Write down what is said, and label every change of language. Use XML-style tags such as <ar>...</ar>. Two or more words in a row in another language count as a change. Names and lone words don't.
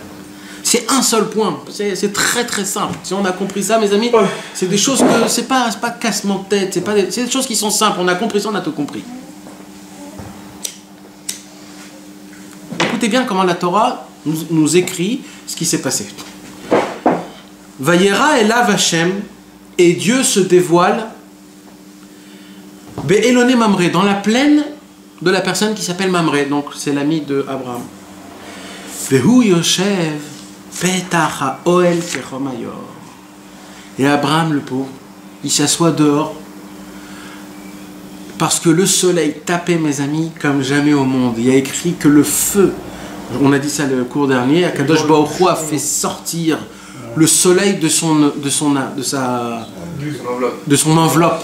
<fr>C'est un seul point. C'est très très simple. Si on a compris ça, mes amis, c'est des choses que c'est pas cassement de tête. C'est des choses qui sont simples. On a compris ça, on a tout compris. Écoutez bien comment la Torah nous écrit ce qui s'est passé.</fr> <he>וירא אליו השם,</he> <fr>et Dieu se dévoile</fr> <he>באלוני ממרא,</he> <fr>dans la plaine de la personne qui s'appelle Mamré, donc c'est l'ami de Abraham.</fr> <he>והוא יושב פתח האהל כחום היום.</he> <fr>Et Abraham, le pauvre, il s'assoit dehors, Parce que le soleil tapait, mes amis, comme jamais au monde. Il y a écrit que le feu, on a dit ça le cours dernier,</fr> <he>הקדוש ברוך הוא</he> <fr>a fait sortir le soleil de son enveloppe.</fr>